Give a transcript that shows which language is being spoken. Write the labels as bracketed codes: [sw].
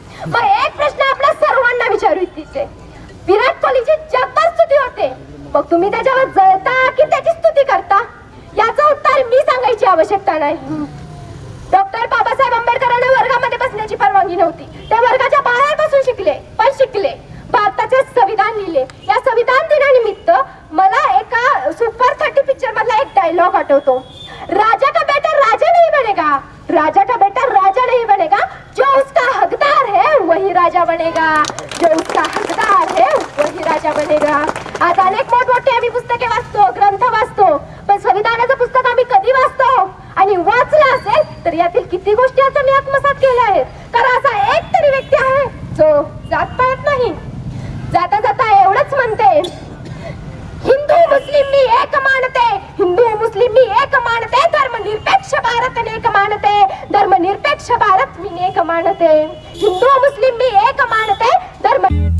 [mr] मग एक प्रश्न आपल्या सर्वांना विचारू इच्छिते, विराट कोहलीची जगभर स्तुती होते, मग तुम्ही त्याच्यावर जळता की त्याची स्तुती करता? याचं उत्तर मी सांगायची आवश्यकता नाही. डॉक्टर बाबासाहेब आंबेडकरांना वर्गामध्ये बसण्याची परवानगी नव्हती. ते वर्गाच्या बाहेर बसून शिकले, पण शिकले. भारताचे संविधान लिहिले. या संविधान दिनानिमित्त मला एका सुपर 30 पिक्चर मधला एक डायलॉग आठवतो, [hi] राजा का बेटा राजा नहीं बनेगा, राजा का बेटा राजा नहीं बनेगा, जो उसका हकदार है वही राजा बनेगा, जो उसका हकदार है वही राजा बनेगा. [mr] आज अनेक मोठमोठे आम्ही पुस्तके वाचतो, ग्रंथ वाचतो, पण संविधानाचं पुस्तक आम्ही कधी वाचतो आणि वाचलं असेल तर यातील किती गोष्टी आता मी आत्मसात केल्या आहेत. कारण असा एक तरी व्यक्ती आहे जो जात पाहत नाही. जाता जाता एवढंच म्हणते, हिंदू मुस्लिम मी एक मानते, हिंदू मुस्लिम मी एक मानते, धर्मनिरपेक्ष भारत नेक मानते, धर्मनिरपेक्ष भारत मी नेक मानते, हिंदू मुस्लिम मी एक मानते, धर्म.